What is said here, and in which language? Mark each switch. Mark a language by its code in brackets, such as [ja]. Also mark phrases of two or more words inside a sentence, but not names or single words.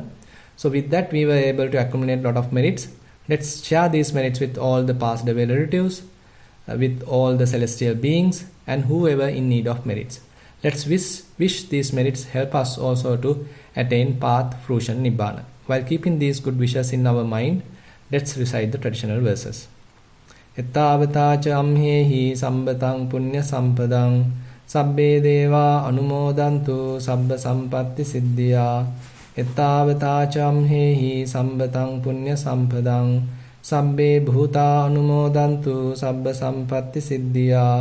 [en] So with that we were able to accumulate a lot of merits. Let's share these merits with all the past devil relatives, with all the celestial beings, and whoever in need of merits. Let's wish these merits help us also to attain path, fruition, nibbana. While keeping these good wishes in our mind, Let's recite the traditional verses. [pi] Ettavata ca amhehi sambataṃ punya sampadang sabbe deva anumodantu sabba sampatti siddhya. Ettavata ca amhehi sambataṃ punya sampadang sabbe bhuta anumodantu sabba sampatti siddhya.